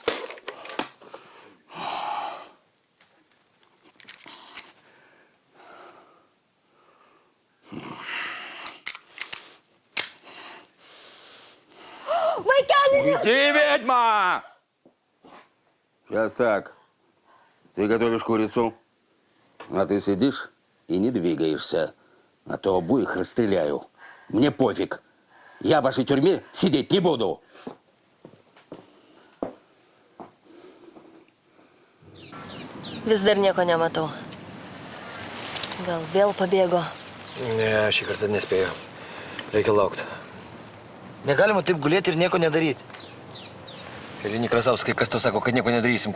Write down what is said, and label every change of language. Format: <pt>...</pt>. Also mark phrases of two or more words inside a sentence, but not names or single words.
<ru>Иди, ведьма! Сейчас так. Ты готовишь курицу, а ты сидишь и не двигаешься. А то обоих расстреляю. Мне пофиг. Я в вашей тюрьме сидеть не буду.</ru> <lt>Vis dar nieko nematau. Gal vėl pabėgo? Ne, šį kartą nespėjau. Reikia laukti. Negalima taip gulėti ir nieko nedaryti. Elini Krasauskai, kas tau sako, kad nieko nedarysim?</lt>